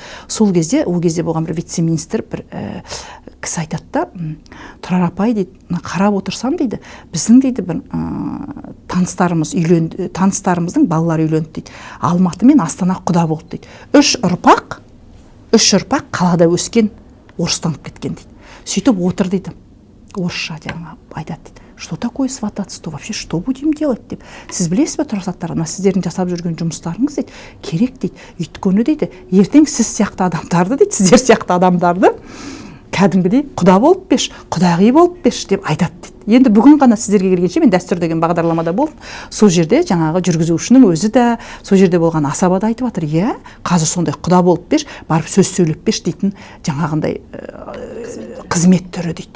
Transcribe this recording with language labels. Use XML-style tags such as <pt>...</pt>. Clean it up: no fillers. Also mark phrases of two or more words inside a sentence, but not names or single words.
<kk>Сол кезде, ол кезде болған бір вице-министр бір кісі айтады да, Тұрар апай дейді, қарап отырсам дейді, біздің дейді бір таныстарымыз үйленді, таныстарымыздың балалары үйленді дейді. Алматы мен Астана құда болды дейді. Үш ұрпақ қалада өскен, орыстанып кеткен дейді. Сөйтіп отыр дейді. Орысша жаңа айтады дейді.</kk> <ru>Что такое свататься-то? Вообще что будем делать деп.</ru> <kk>Сіз білесіз бе, тұрсаттар, сіздердің жасап жүрген жұмыстарыңыз дейді, керек дейді. Өйткені дейді, ертең сіз сияқты адамдарды дейді, сіздер сияқты адамдарды кәдімгідей құда болып беш, құдағи болып беш деп айтады дейді. Енді бүгін ғана сіздерге келгенше мен дәстүр деген бағдарламада болдым. Сол жерде жаңағы жүргізушінің өзі де, сол жерде болған асаба да айтып жатыр, иә, қазір сондай құда болып беш, барып сөз сөйлеп беш дейтін жаңағындай қызмет түрі дейді.</kk>